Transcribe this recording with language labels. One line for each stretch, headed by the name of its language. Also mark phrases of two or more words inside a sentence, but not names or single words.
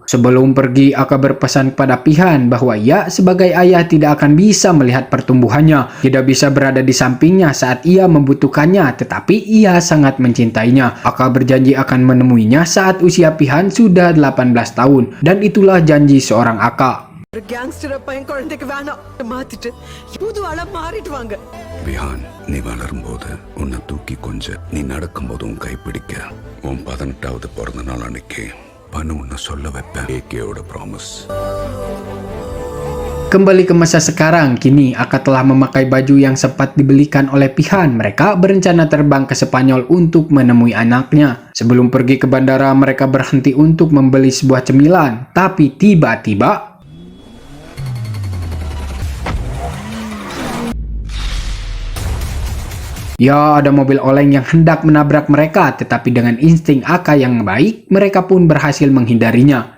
Indonesian: Sebelum pergi, Aka berpesan kepada Pihan bahwa ia sebagai ayah tidak akan bisa melihat pertumbuhannya, tidak bisa berada di sampingnya saat ia membutuhkannya, tetapi ia sangat mencintainya. Aka berjanji akan menemuinya saat usia Pihan sudah 18 tahun, dan itulah janji seorang Aka.
Tamil: ஒரு கேங்ஸ்டர் அப்பா என் குழந்தைக்கு வேணாம் மாத்திட்டு புது ஆளா மாறிடுவாங்க. விஹான், நீ வளரும்போது உன்னை தூக்கி கொஞ்ச, நீ நடக்கும்போது உன் கைப்பிடிக்க, உன் 18வது பிறந்த நாள் அன்னைக்கு பனு உன்னை சொல்ல வைப்பேன். ஏகேயோட ப்ராமிஸ்.
Indonesian: Kembali ke masa sekarang, kini Aka telah memakai baju yang sempat dibelikan oleh Pihan. Mereka berencana terbang ke Spanyol untuk menemui anaknya. Sebelum pergi ke bandara, mereka berhenti untuk membeli sebuah cemilan. Tapi tiba-tiba ya, ada mobil oleng yang hendak menabrak mereka, tetapi dengan insting Aka yang baik, mereka pun berhasil menghindarinya.